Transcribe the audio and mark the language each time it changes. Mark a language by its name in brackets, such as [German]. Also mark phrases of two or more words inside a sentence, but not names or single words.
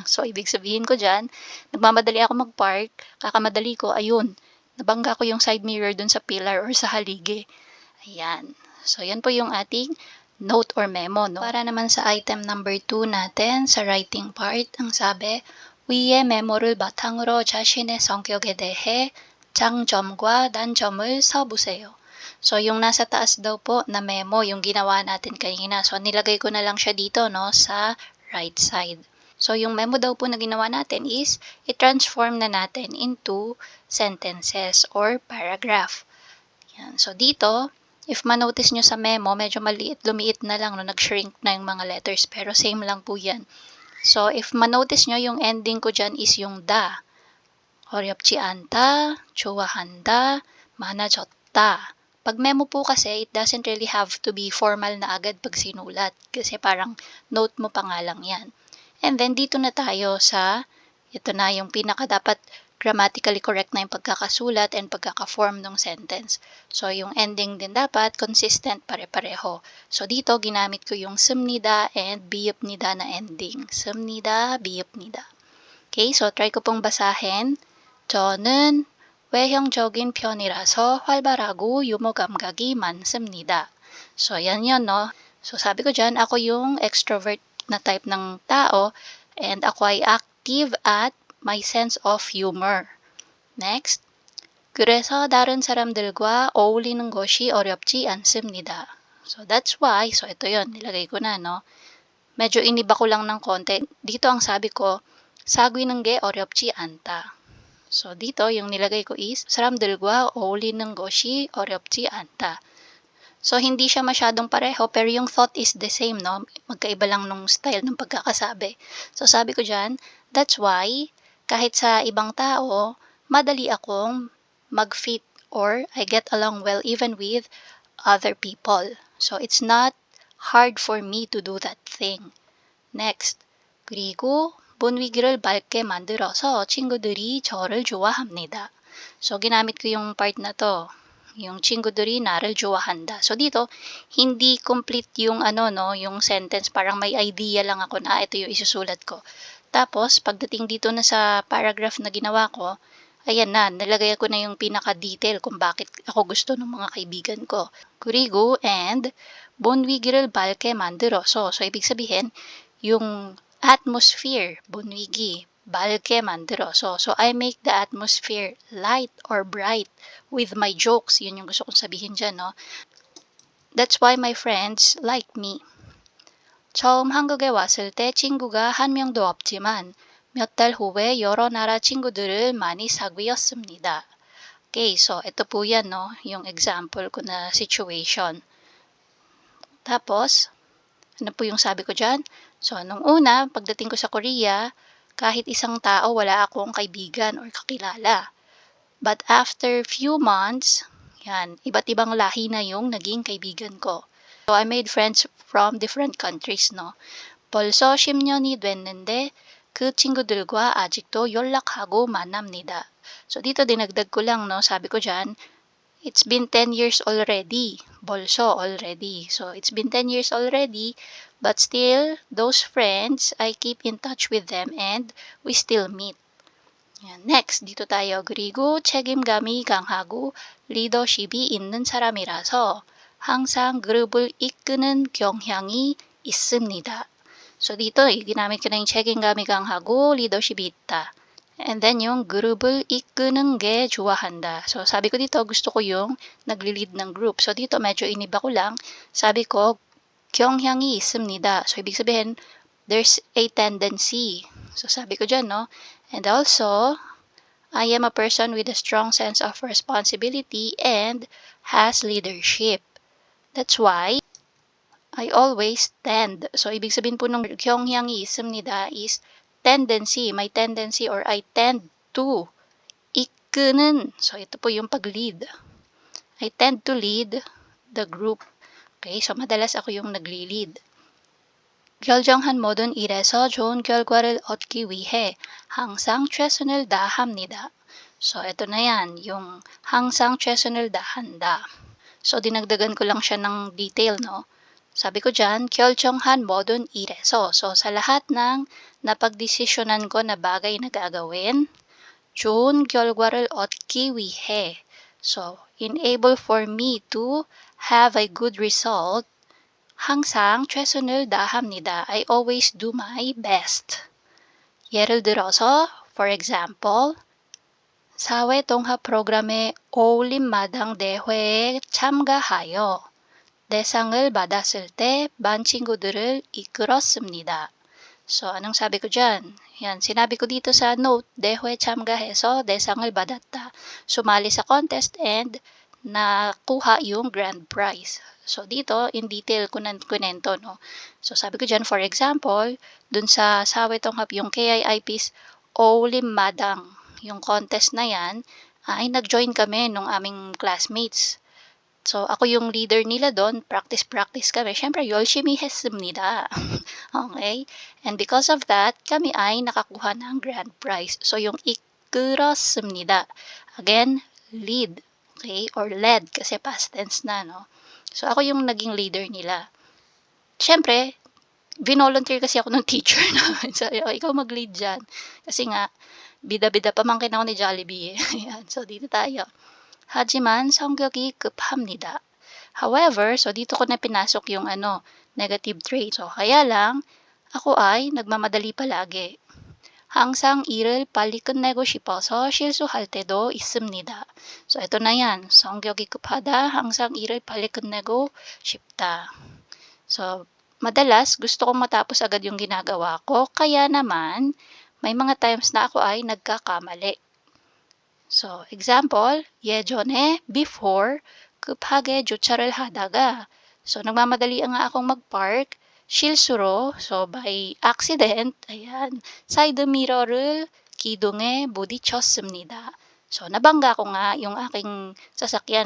[Filipino] So, ibig sabihin ko dyan, nagmamadali ako mag-park, kakamadali ko, ayun, nabangga ko yung [English] side mirror [Filipino] dun sa pillar or sa haligi. Ayan. So, yan po yung ating note or memo, no? Para naman sa item number 2 natin, sa writing part, ang sabi, [Korean] 위의 메모를 바탕으로 자신의 성격에 대해 장점과 단점을 써보세요. [Filipino] So, yung nasa taas daw po na memo, yung ginawa natin kanina. So, nilagay ko na lang siya dito, no, sa [English] right side. [Filipino] So, yung memo daw po na ginawa natin is, i-transform na natin [English] into sentences or paragraph. [Filipino] Yan. So, dito, if ma-notice nyo sa memo, medyo maliit, lumiit na lang, no, nag-shrink na yung mga letters, pero same lang po yan. So, if ma-notice nyo, yung ending ko dyan is yung da. [Korean] 어렵지 않다, 좋아한다, 많아졌다. [Filipino] Pag memo po kasi, [English] it doesn't really have to be formal [Filipino] na agad pag sinulat. Kasi parang note mo pa nga lang yan. [English] And then, [Filipino] dito na tayo sa, ito na yung pinaka dapat [English] grammatically correct [Filipino] na yung pagkakasulat and pagkaka-form ng sentence. So, yung ending din dapat consistent, pare-pareho. So, dito, ginamit ko yung 씁니다 and 비읍니다 na ending. [Korean] 씁니다, 비읍니다. [Filipino] Okay, so try ko pong basahin. [Korean] 저는 외형적인 편이라서 활발하고 유머 감각이 많습니다. [Filipino] So, yan yun, no? So, sabi ko dyan, ako yung extrovert na type ng tao and ako ay active at my [English] sense of humor. [Filipino] Next. [Korean] 그래서 다른 사람들과 어울리는 것이 어렵지 않습니다. [English] So, that's why. So, [Filipino] ito yun. Nilagay ko na, no? Medyo iniba ko lang ng konti. Dito ang sabi ko, [Korean] 사귀는 게 어렵지 않다. [Filipino] So, dito, yung nilagay ko is, [Korean] 사람들과 어울리는 것이 어렵지 않다. [Filipino] So, hindi siya masyadong pareho, pero yung [English] thought is the same, [Filipino] no? Magkaiba lang nung style ng pagkakasabi. So, sabi ko dyan, [English] that's why, [Filipino] kahit sa ibang tao, madali akong mag-fit or [English] I get along well even with other people. So, it's not hard for me to do that thing. [Filipino] Next. [Korean] 그리고 분위기를 밝게 만들어서 친구들이 저를 좋아합니다. [Filipino] So, ginamit ko yung part na to. [Korean] Yung 친구들이 나를 좋아한다. [Filipino] So, dito, hindi complete yung no, yung sentence. Parang may idea lang ako na ito yung isusulat ko. Tapos, pagdating dito na sa paragraph na ginawa ko, ayan na, nalagay ko na yung pinaka-detail kung bakit ako gusto ng mga kaibigan ko. [Korean] 그리고 and 분위기를 밝게 만들어서. [Filipino] So, ibig sabihin, yung atmosphere, [Korean] 분위기, 밝게 만들어서. [English] So, I make the atmosphere light or bright with my jokes. [Filipino] Yun yung gusto kong sabihin dyan, no? [English] That's why my friends like me. [Korean] 처음 한국에 왔을 때 친구가 한 명도 없지만 몇 달 후에 여러 나라 친구들을 많이 사귀었습니다. [Filipino] Okay, so ito po yan, no? Yung example ko na situation. Tapos, ano po yung sabi ko dyan? So, nung una, pagdating ko sa Korea, kahit isang tao wala akong kaibigan or kakilala. [English] But after few months, [Filipino] yan, iba't ibang lahi na yung naging kaibigan ko. [English] So, I made friends from different countries, no? [Korean] 벌써 10년이 됐는데 그 친구들과 아직도 연락하고 만납니다. [Filipino] So, dito dinagdag ko lang, no? Sabi ko dyan, [English] it's been 10 years already. [Korean] 벌써 already. [English] So, it's been 10 years already. But still, those friends, I keep in touch with them and we still meet. [Filipino] Yan. Next, dito tayo. [Korean] 그리고 책임감이 강하고 리더십이 있는 사람이라서 항상 그룹을 이끄는 경향이 있습니다. [Filipino] So, dito, ginamit ko na yung [Korean] 책임감이 강하고 leadership이 있다. [English] And then [Korean] yung 그룹을 이끄는 게 좋아한다. [Filipino] So sabi ko dito, gusto ko yung nagli-lead ng group. So dito medyo iniba ko lang. Sabi ko, [Korean] 경향이 있습니다. [Filipino] So ibig sabihin, [English] there's a tendency. [Filipino] So sabi ko dyan, no? [English] And also, I am a person with a strong sense of responsibility and has leadership. That's why I always tend. [Filipino] So ibig sabihin po nung [Korean] 경향이 있습니다 [English] is tendency, [Filipino] may [English] tendency or I tend to. [Korean] 이끄는, [Filipino] so ito po yung pag-lead. [English] I tend to lead the group. [Filipino] Okay, so madalas ako yung nagli-lead. [Korean] 결정한 모든 일에서 좋은 결과를 얻기 위해 항상 최선을 다합니다. [Filipino] So ito na yan, yung [Korean] 항상 최선을 다한다. [Filipino] So dinagdagan ko lang siya ng detail, no? Sabi ko dyan, [Korean] 결정한 모든 일에서. [Filipino] So, sa lahat ng napagdesisyonan ko na bagay na gagawin, [Korean] 좋은 결과를 얻기 위해. [English] So, enable for me to have a good result, [Korean] 항상 최선을 다합니다. [English] I always do my best. [Korean] 예를 들어서, [English] for example, [Korean] 사회통합 프로그램의 어울림마당 대회에 참가하여 대상을 받았을 때 반 친구들을 이끌었습니다. [Filipino] So, anong sabi ko dyan? Yan, sinabi ko dito sa note, [Korean] 대회 참가해서 대상을 받았다. [Filipino] Sumali sa contest and nakuha yung [English] grand prize. [Filipino] So, dito, [English] in detail [Filipino] ko ng kunento, no? So, sabi ko dyan, [English] for example, [Filipino] dun sa Sawetonghap, yung KIIP's Olim Madang, yung contest na yan, ay nag-join kami nung aming classmates. So, ako yung leader nila doon, practice kami. Siyempre, [Korean] 열심히 했습니다. [Filipino] Okay? [English] And because of that, [Filipino] kami ay nakakuha ng [English] grand prize. [Filipino] So, yung 이끌었습니다. [English] Again, lead. Okay? Or led, [Filipino] kasi [English] past tense [Filipino] na, no? So, ako yung naging leader nila. Siyempre, binolunteer kasi ako ng teacher namin. So, ikaw mag-lead dyan. Kasi nga, bida-bida pamangkin ako ni Jollibee. Ayan. So, dito tayo. [Korean] 하지만 성격이 급합니다. [Filipino] However, so dito ko na pinasok yung [English] negative trait. [Filipino] So kaya lang, ako ay nagmamadali palagi. [Korean] 항상 일을 빨리 끝내고 싶어서 실수할 때도 있습니다. [Filipino] So ito na yan. [Korean] 성격이 급하다, 항상 일을 빨리 끝내고 싶다. [Filipino] So madalas gusto kong matapos agad yung ginagawa ko, kaya naman may mga times na ako ay nagkakamali. So, example, [Korean] 예전에 before 급하게 주차를 하다가 [Filipino] so nagmamadali nga akong mag-park [Korean] 실수로 [English] so by accident [Korean] ayan [English] side mirror [Korean] 을 기둥에 부딪혔습니다. [Filipino] So nabangga ko nga yung aking sasakyan.